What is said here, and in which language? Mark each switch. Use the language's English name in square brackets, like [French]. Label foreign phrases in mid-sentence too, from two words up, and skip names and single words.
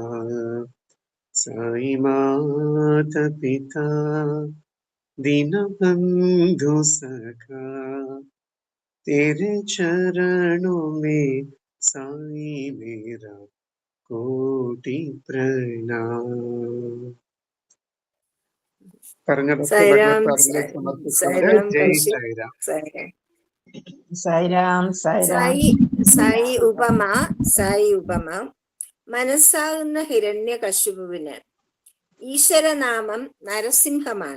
[Hindi] साई माता पिता दीनबंधु सखा तेरे चरणों में साई मेरा कोटि प्रणाम. [Malayalam] സായിരാം, സമർപ്പിച്ചുകൊണ്ട് സായിരാം, ജയ് കൗശിക്. സായിരാം. സായിരാം. സായിരാം സായിരാം. സായി ഉപമ മനസ്സാകുന്ന ഹിരണ്യകശിപുവിന് ഈശ്വരനാമം നരസിംഹമാണ്.